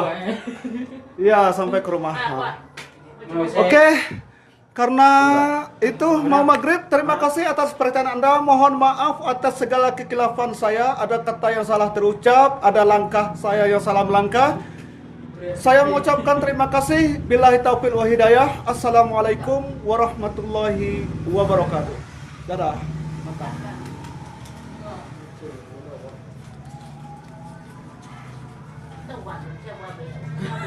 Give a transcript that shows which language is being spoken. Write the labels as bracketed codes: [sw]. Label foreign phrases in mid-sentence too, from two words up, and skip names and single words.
[id] Iya, sampai ke rumah. Oke. Karena itu mau maghrib, terima kasih atas perhatian Anda. Mohon maaf atas segala kekilafan saya. Ada kata yang salah terucap, ada langkah saya yang salah melangkah. Saya mengucapkan terima kasih. [ar] بالله التوفيق والهداية. السلام عليكم ورحمة الله وبركاته. [id] Dadah. Mantap.